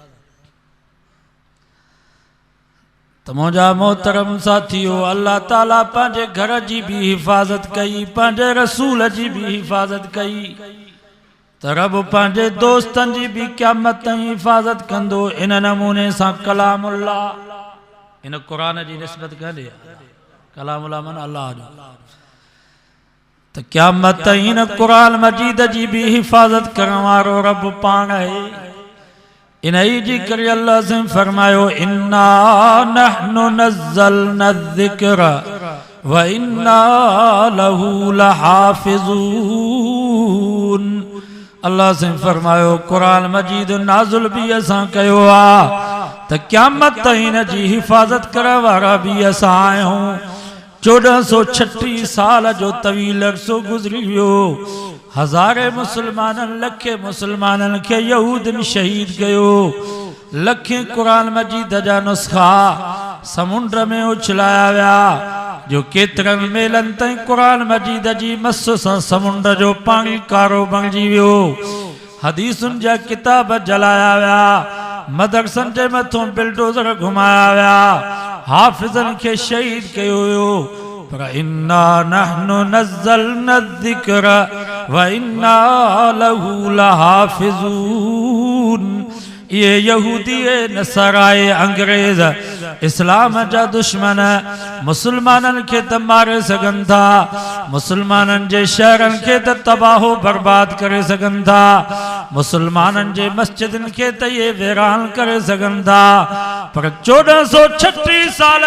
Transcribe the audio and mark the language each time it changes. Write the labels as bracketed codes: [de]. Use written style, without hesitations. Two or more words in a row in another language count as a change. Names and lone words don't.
[sd] त मुंहिंजा मोहतरम साथियो अल्लाह ताला पंहिंजे घर जी बि हिफ़ाज़त कई पंहिंजे रसूल जी बि हिफ़ाज़त कई त रब पंहिंजे दोस्तनि जी बि क़यामत ताईं हिफ़ाज़त कंदो इन नमूने सां कलामुल्लाह इन क़ुरान जी निस्बत कॾे [ar] كلام الله من الله [sd] जो त क़यामत ताईं इन क़ुरान मजीद जी बि हिफ़ाज़त करण वारो रब पाण आहे इन जी करे अल्लाह से फरमायो [ar] إنا نحن نزلنا ذكر وإنا له [sd] लहाफ़िज़ून अल्लाह से फरमायो कुरान मजीद नाज़ुल भी असां कयो आहे त क़यामत ताईं इन जी हिफ़ाज़त करण वारा भी असां आहियूं 1436 साल जो तवील अरसो गुज़री वियो हज़ारे मुसलमाननि लखे मुसलमाननि खे यहूदनि शहीद कयो लखे कुरान मजीद जा नुस्ख़ा समुंड में उछलाया विया जो केतिरनि मेलनि ताईं कुरान मजीद जी मस सां समुंड जो पाणी कारो बणिजी वियो हदीसुनि जा किताब जलाया विया मदरसनि जे मथां बिल्डोज़र घुमाया विया हाफ़िज़नि खे शहीद कयो वियो पर [ar] إنا نحن نزلنا ذكر وإنا له لحافظون [sd] ये यहूदी नसराए अंग्रेज इस्लाम जा दुश्मन मुसलमाननि खे त मारे सघनि था मुसलमाननि जे शहरनि खे त तबाहो बर्बाद करे सघनि था मुसलमाननि जे मस्जिदनि खे त ये वीरान करे सघनि था पर 1436 साल